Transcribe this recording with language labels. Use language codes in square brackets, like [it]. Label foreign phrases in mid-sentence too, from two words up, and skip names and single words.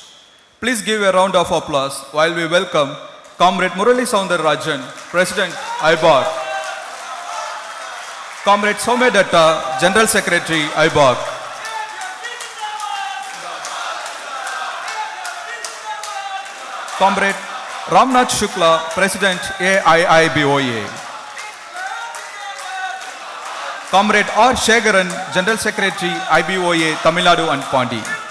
[en] Please give a round of applause while we welcome Comrade Murali Soundararajan, President, IBOR. Comrade Somedetta, General Secretary, IBOG. Comrade Ramnath Shukla, President, AIIBOA. Comrade R. Shegaran, General Secretary, IBOA, Tamil Nadu and Pondi.